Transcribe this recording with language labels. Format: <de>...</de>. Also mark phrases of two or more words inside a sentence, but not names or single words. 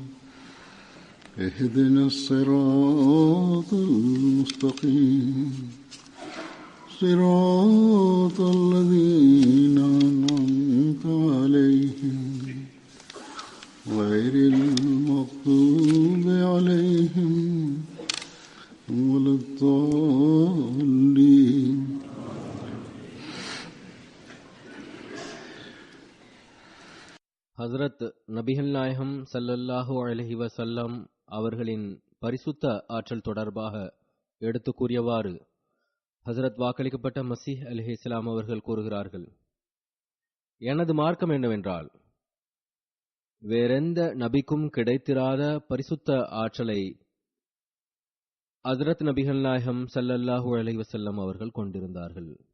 <ar>اهدنا الصراط المستقيم صراط الذين أنعمت عليهم غير المغضوب عليهم ولا الضالين.</ar> <ta>ஹஸ்ரத் நபிகள் நாயகம்</ta> <ar>صلى الله عليه وسلم</ar> <ta>அவர்களின் பரிசுத்த ஆற்றல் தொடர்பாக எடுத்து கூறியவாறு ஹஸ்ரத் வாக்களிக்கப்பட்ட மசீஹ் அலைஹிஸ்ஸலாம் அவர்கள் கூறுகிறார்கள், எனது மார்க்கம் என்னவென்றால் வேறெந்த நபிக்கும் கிடைத்திராத பரிசுத்த ஆற்றலை ஹஸ்ரத் நபிகள் நாயகம்</ta> <ar>صلى الله عليه وسلم</ar> <ta>அவர்கள் கொண்டிருந்தார்கள்.</ta>